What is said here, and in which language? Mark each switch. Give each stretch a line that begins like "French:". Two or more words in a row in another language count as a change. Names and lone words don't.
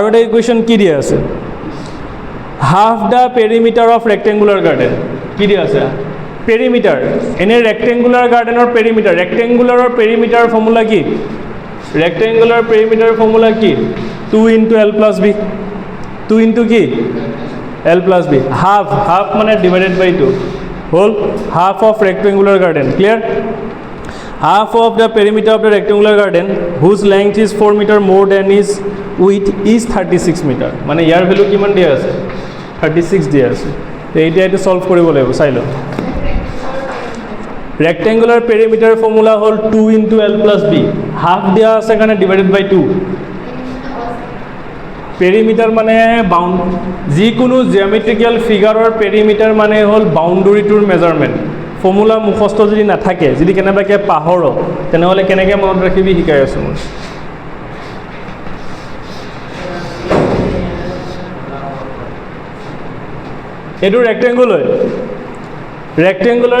Assamese: এটা ইকুৱেশ্যন কি দিয়া আছে
English: half the perimeter of rectangular garden
Assamese: কি দিয়া আছে পেৰিমিটাৰ এনে
English: rectangular garden's perimeter
Assamese: ৰেক্টেংগুলাৰৰ পেৰিমিটাৰ ফৰ্মুলা কি
English: rectangular perimeter formula
Assamese: কি
English: 2 into l plus b 2 into
Assamese: কি
English: l plus b half
Assamese: মানে
English: divided by 2 whole half of rectangular garden clear half of the perimeter of the rectangular garden whose length is 4 meter more than its width is 36 meter
Assamese: মানে ইয়াৰ ভ্যালু কিমান দিয়া আছে 36 দিয়া আছে তো এইটা এটা সলভ কৰিব লাগিব চাই লও
English: rectangular perimeter formula হল 2 into l plus b half
Assamese: দিয়া আছে কাৰণে
English: divided by 2
Assamese: perimeter মানে বাউন্ড যিকোনো জিওমেট্ৰিক্যাল ফিগাৰৰ perimeter মানে হল বাউন্ডাৰীটোৰ
English: measurement formula
Assamese: মুখস্থ যদি নাথাকে যদি কেনেবাকে পাহৰ তেনেহলে কেনেকৈ মনত ৰাখিবি শিকাই আছো মই এটো ৰেক্টেংগুলাৰ